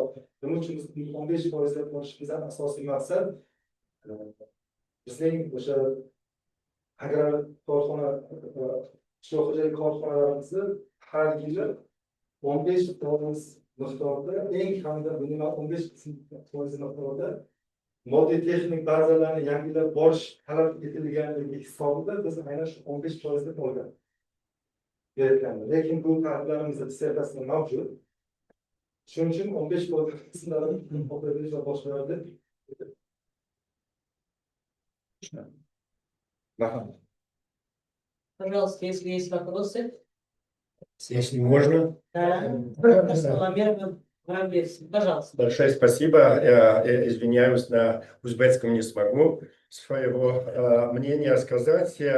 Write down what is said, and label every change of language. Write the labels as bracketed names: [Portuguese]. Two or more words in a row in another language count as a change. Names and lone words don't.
[Uzbek] Nima uchun biz 15% deb qo'yishimizdan asosiy maqsad bizning o'sha agrar korxona qishloq xo'jalik korxonalarimizni har yili 15% miqdorda, eng kamida minimal 15% miqdorda moddiy texnik bazalarni yangilab borish talab etilganligi hisobida biz aynan shu 15% deb olgan. Lekin bu ta'riflarimizda dissertatsiyada mavjud. Shuning uchun 15% qismlarini qoplab va boshqalarda. [Russian] Пожалуйста, если есть вопросы. Если можно. Пожалуйста. Большое спасибо. Я извиняюсь, на узбекском не смогу своего мнения сказать.